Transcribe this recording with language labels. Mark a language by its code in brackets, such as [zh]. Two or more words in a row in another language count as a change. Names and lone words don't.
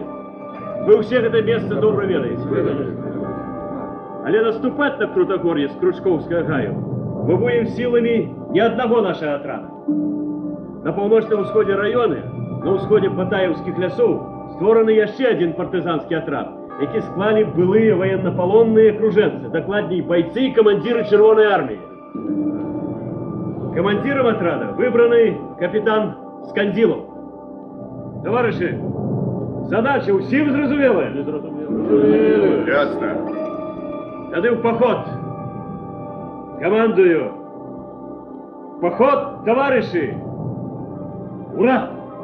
[be] Вы ўсе гэта месца добра ведаеце. Але наступаць на Крутагор'е з Кручкоўскага гаю мы будем [ru] силами ни одного нашего отряда. [be] На паўночным усходзе раёны, на ўсходзе Батаевскіх лясоў, створаны яшчэ адзін партызанскі атрад, які склалі былыя военнопалонныя кружэнцы, дакладней бойцы и командиры Червоной армии. [ru] Командиром отряда выбраны капитан Скандилов. Товарищи, [be] задача усім зразумелая? [ru] Ясно. Тады в поход. Командую. Поход, товарищи! Ура!